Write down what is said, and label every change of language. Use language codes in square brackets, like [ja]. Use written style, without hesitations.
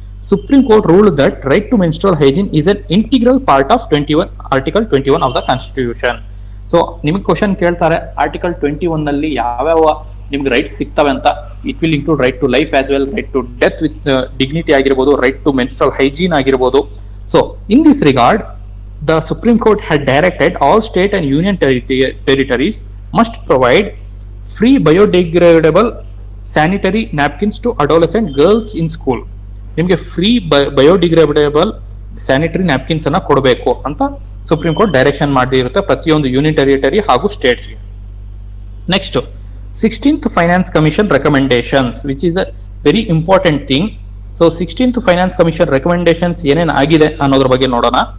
[en] Supreme court rule that right to menstrual hygiene is an integral part of article 21 of the constitution. [kn] So ನಿಮಗೆ question ಕೇಳ್ತಾರೆ, article 21 ನಲ್ಲಿ ಯಾವ್ಯಾವ ನಿಮ್ಗೆ rights ಸಿಗ್ತವೆ ಅಂತ. [en] it will include right to life as well, right to death with dignity [kn] ಆಗಿರ್ಬೋದು, [en] Right to menstrual hygiene ಆಗಿರ್ಬೋದು. So in this regard the Supreme Court had directed all state and union territories must provide free biodegradable sanitary napkins to adolescent girls in school. [kn] ನಿಮಗೆ free biodegradable sanitary napkins ಅನ್ನ ಕೊಡಬೇಕು ಅಂತ supreme court direction ಮಾಡಿರುತ್ತೆ ಪ್ರತಿಯೊಂದು union territory ಹಾಗೂ ಸ್ಟೇಟ್ಸ್ಗೆ. [en] Next 16th finance commission recommendations, which is the very important thing. [kn] So 16th finance commission recommendations ಏನೇನು ಆಗಿದೆ ಅನ್ನೋದ್ರ ಬಗ್ಗೆ ನೋಡೋಣ.